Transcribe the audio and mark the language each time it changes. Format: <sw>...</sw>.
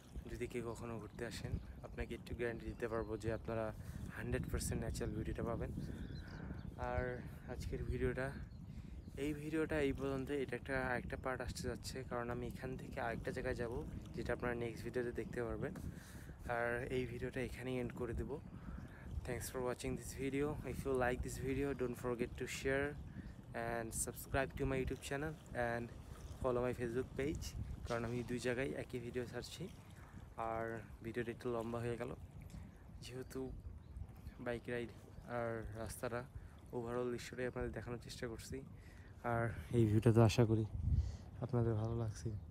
<bn>যদি কেউ কখনও ঘুরতে আসেন আপনাকে একটু গ্যারান্টি দিতে পারবো যে আপনারা 100% ন্যাচারাল বিউটিটা পাবেন। আর আজকের ভিডিওটা এই পর্যন্ত। এটা আরেকটা পার্ট আসতে যাচ্ছে, কারণ আমি এখান থেকে আরেকটা জায়গায় যাব, যেটা আপনারা নেক্সট ভিডিওতে দেখতে পারবেন। আর এই ভিডিওটা এখানেই এন্ড করে দেবো।</bn> <en>Thanks for watching this video. If you like this video, don't forget to share and subscribe to my YouTube channel and follow my Facebook page,</en> <bn>কারণ আমি দুই জায়গায় একই ভিডিও ছাড়ছি। আর ভিডিওটা একটু লম্বা হয়ে গেল, যেহেতু বাইক রাইড আর রাস্তাটা ওভারঅল দৃশ্যটাই আপনাদের দেখানোর চেষ্টা করছি। আর এই ভিডিওটা তো আশা করি আপনাদের ভালো লাগছে।</bn>